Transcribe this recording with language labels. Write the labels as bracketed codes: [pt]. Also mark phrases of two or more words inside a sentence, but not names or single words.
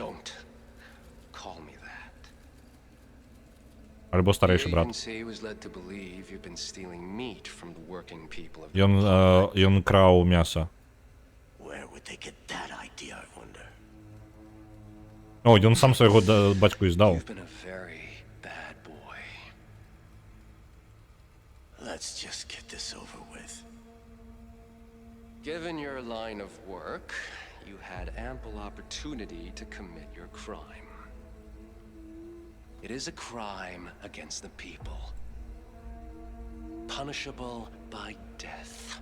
[be] Альбо старэйшы брат. Ён краў мяса. О, ён сам свайго бацьку і здаў. [en] Given your line of work, you had ample opportunity to commit your crime. It is a crime against the people, punishable by death.